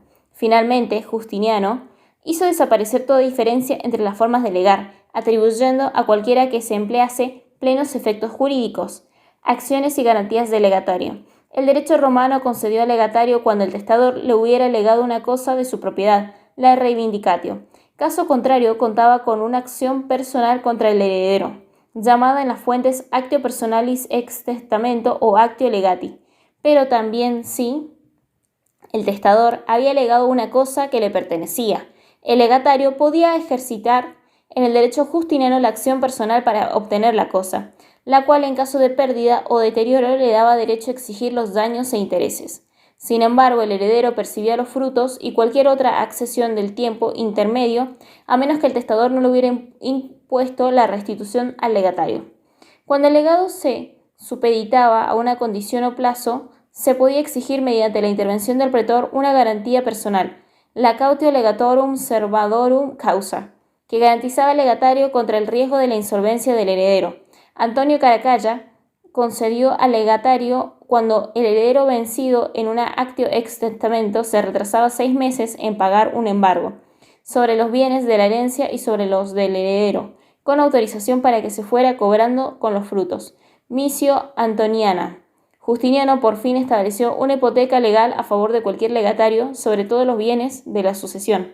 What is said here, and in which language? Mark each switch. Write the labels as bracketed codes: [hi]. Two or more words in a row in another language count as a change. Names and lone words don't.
[es] Finalmente, Justiniano hizo desaparecer toda diferencia entre las formas de legar, atribuyendo a cualquiera que se emplease plenos efectos jurídicos, acciones y garantías del legatario. El derecho romano concedió al legatario cuando el testador le hubiera legado una cosa de su propiedad, la reivindicatio. Caso contrario, contaba con una acción personal contra el heredero, llamada en las fuentes [la] actio personalis ex testamento [es] o [la] actio legati, [es] pero también si el testador había legado una cosa que le pertenecía. El legatario podía ejercitar en el derecho justiniano la acción personal para obtener la cosa, la cual en caso de pérdida o deterioro le daba derecho a exigir los daños e intereses. Sin embargo, el heredero percibía los frutos y cualquier otra accesión del tiempo intermedio, a menos que el testador no le hubiera impuesto la restitución al legatario. Cuando el legado se supeditaba a una condición o plazo, se podía exigir mediante la intervención del pretor una garantía personal, la [la] cautio legatorum servadorum causa, [es] que garantizaba al legatario contra el riesgo de la insolvencia del heredero. Antonio Caracalla concedió al legatario cuando el heredero vencido en una [la] actio ex testamento [es] se retrasaba 6 meses en pagar un embargo sobre los bienes de la herencia y sobre los del heredero, con autorización para que se fuera cobrando con los frutos. [la] Misio Antoniana. [es] Justiniano por fin estableció una hipoteca legal a favor de cualquier legatario sobre todos los bienes de la sucesión.